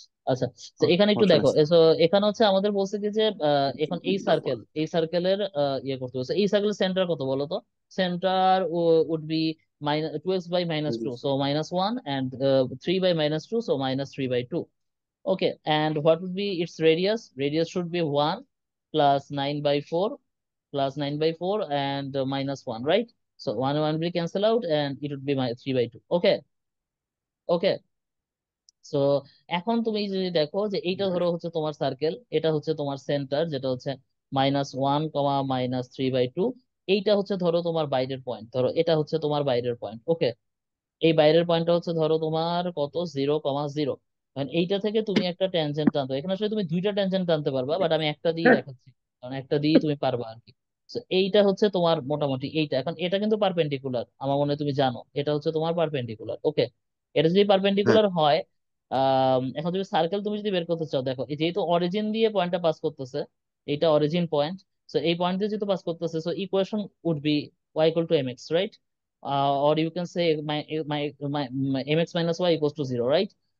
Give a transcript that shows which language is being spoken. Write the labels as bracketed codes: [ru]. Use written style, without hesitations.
[bn] আচ্ছা, তো এখানে একটু সমস্যা নেই দেখো, স্যার। এখানে হচ্ছে আমাদের বলছে কি যে এখন এই সার্কেলের ইয়ে করতে বলছে, এই সার্কেলের সেন্টার কত বলো তো? [en] Centre would be minus 2x by -2, so -1, and 3 by -2, so -3/2. Okay, and what would be its radius? Radius should be 1 plus 9/4 plus 9/4 and -1, right? So 1 and 1 will cancel out and it would be my 3/2. Okay, okay. [bn] So এখন তুমি যদি দেখো যে এইটা ধরো হচ্ছে তোমার circle, এটা হচ্ছে তোমার সেন্টার যেটা হচ্ছে -1, -3/2। এইটা হচ্ছে ধরো তোমার বাইরের পয়েন্ট, ধরো এটা হচ্ছে তোমার বাইরের পয়েন্ট। ওকে, এই বাইরের পয়েন্টটা হচ্ছে ধরো তোমার কত, 0,0। মানে এইটা থেকে তুমি একটা ট্যানজেন্ট টানতে, এখানে আসলে তুমি দুইটা ট্যানজেন্ট টানতে পারবা, বাট আমি একটা দিয়ে দেখাচ্ছি, কারণ একটা দিয়ে তুমি পারবা আর কি। So, এইটা হচ্ছে তোমার মোটামুটি এইটা, এখন এটা কিন্তু পারপেন্ডিকুলার, আমার মনে হয় তুমি জানো এটা হচ্ছে তোমার পারপেন্ডিকুলার। ওকে, এটা যদি হ্যাঁ পারপেন্ডিকুলার হয়, এখন তুমি সার্কেল তুমি যদি বের করতে চাও, দেখো এই যেহেতু অরিজিন দিয়ে পয়েন্টটা পাস করতেছে, এটা অরিজিন পয়েন্ট, সো এই পয়েন্ট দিয়ে যেহেতু পাস করতেছে, [en] So equation would be y equal to mx, right? Or you can say my mx minus y equals to 0, right?